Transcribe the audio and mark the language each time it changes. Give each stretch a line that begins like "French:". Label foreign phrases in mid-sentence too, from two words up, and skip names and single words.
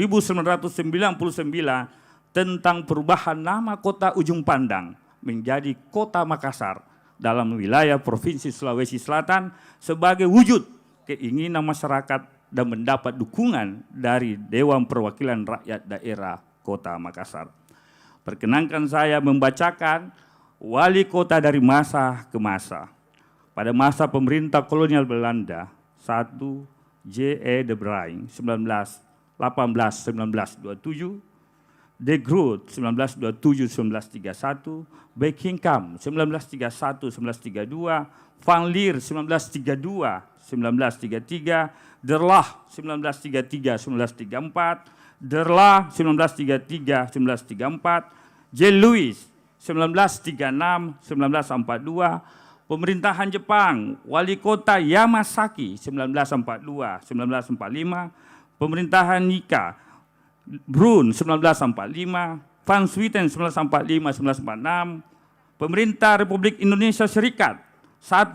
Indonesian: 1999 tentang perubahan nama Kota Ujung Pandang menjadi Kota Makassar dalam wilayah Provinsi Sulawesi Selatan sebagai wujud keinginan masyarakat dan mendapat dukungan dari Dewan Perwakilan Rakyat Daerah Kota Makassar. Perkenankan saya membacakan wali kota dari masa ke masa. Pada masa pemerintah kolonial Belanda, 1. J.E. de Bruijn 1918-1927, De Groot 1927-1931, Beckingham 1931-1932, Van Leer 1932-1933, Derlah 1933-1934, Derla 1933-1934, J. Louis 1936-1942, pemerintahan Jepang, wali kota Yamasaki 1942-1945, pemerintahan Nika Brun 1945, Van Swieten 1945-1946, pemerintah Republik Indonesia Serikat, 1.